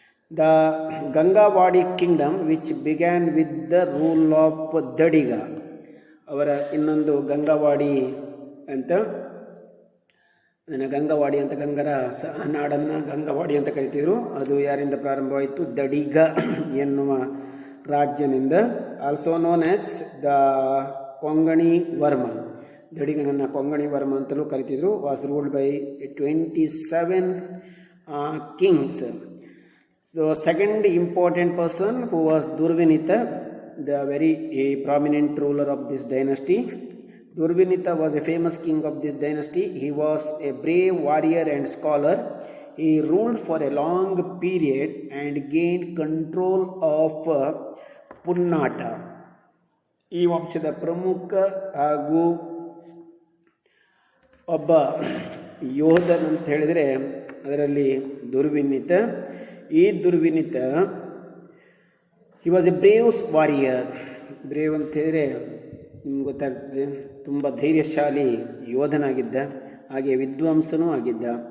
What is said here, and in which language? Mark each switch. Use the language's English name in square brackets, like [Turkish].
[English] the Gangavadi kingdom which began with the rule of Dadiga, [Kannada] ಅವರ ಇನ್ನೊಂದು ಗಂಗಾವಾಡಿ ಅಂತ, ಅದನ್ನು ಗಂಗವಾಡಿ ಅಂತ, ಗಂಗರ ನಾಡನ್ನು ಗಂಗವಾಡಿ ಅಂತ ಕರಿತಿದ್ರು. ಅದು ಯಾರಿಂದ ಪ್ರಾರಂಭವಾಯಿತು? ದಡಿಗ ಎನ್ನುವ ರಾಜ್ಯನಿಂದ. [English] also known as the Kongani Varma, [Kannada] ದಡಿಗನನ್ನು Konkani Varma ಅಂತಲೂ ಕರಿತಿದ್ರು. [English] Was ruled by 27 kings. The second important person who was Durvinita, the very prominent ruler of this dynasty. Durvinita was a famous king of this dynasty. He was a brave warrior and scholar. He ruled for a long period and gained control of Punnata. [Kannada] ಈ ವಂಶದ ಪ್ರಮುಖ ಹಾಗೂ ಒಬ್ಬ ಯೋಧನಂತ ಹೇಳಿದರೆ ಅದರಲ್ಲಿ ದುರ್ವಿನಿತ. [English] ಈ Durvinita, he was a brave warrior. [Kannada] Brave ಅಂತ ಹೇಳಿದರೆ ನಿಮ್ಗೆ ಗೊತ್ತಾಗ್ತದೆ, ತುಂಬ ಧೈರ್ಯಶಾಲಿ ಯೋಧನಾಗಿದ್ದ, ಹಾಗೆ ವಿದ್ವಾಂಸನೂ ಆಗಿದ್ದ.